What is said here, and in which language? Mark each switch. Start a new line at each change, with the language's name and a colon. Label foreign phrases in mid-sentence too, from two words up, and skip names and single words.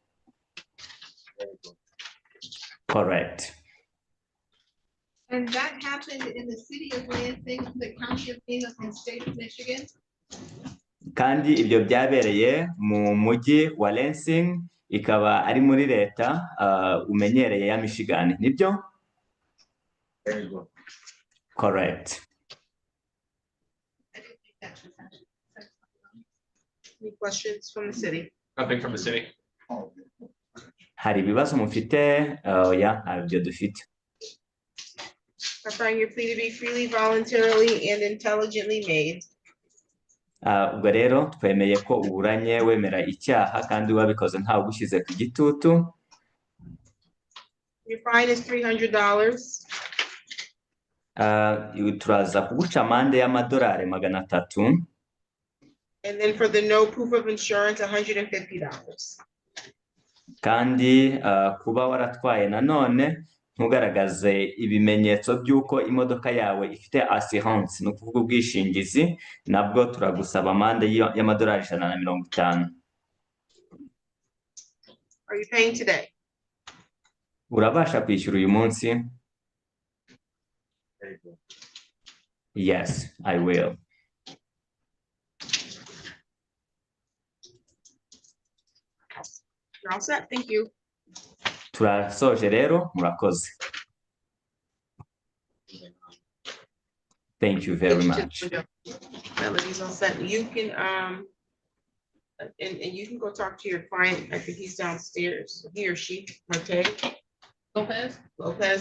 English: Correct. And that happened in the city of Lansing, the county of Phoenix, and state of Michigan?
Kinyarwanda: Kandi ibyo byabereye mu mujyi wa Lansing, ikaba ari muri leta umenyereye ya Michigan, nibyo?
English: Correct. Any questions from the city? Nothing from the city.
Kinyarwanda: Hari ibibazo mufite? Oya, ntabyo dufite.
English: I find your plea to be freely, voluntarily, and intelligently made.
Kinyarwanda: Ubwo rero twemeye ko uburanye wemera icyaha kandi wabikoze ntawe ugushyize ku gitutu.
English: Your fine is $300.
Kinyarwanda: Turaza kuguca amande y'amadolari 300.
English: And then for the no proof of insurance, $150.
Kinyarwanda: Kandi kuba waratwaye nanone ntugaragaze ibimenyetso by'uko imodoka yawe ifite assurance, ni ukuvuga ubwishingizi, nabwo turagusaba amande y'amadolari 150.
English: Are you paying today?
Kinyarwanda: Urabasha kwishyura uyu munsi?
English: Yes, I will. You're all set. Thank you.
Kinyarwanda: Turasoje rero, murakoze.
English: Thank you very much. Melody's all set. You can and you can go talk to your client. I think he's downstairs. He or she, okay? Lopez.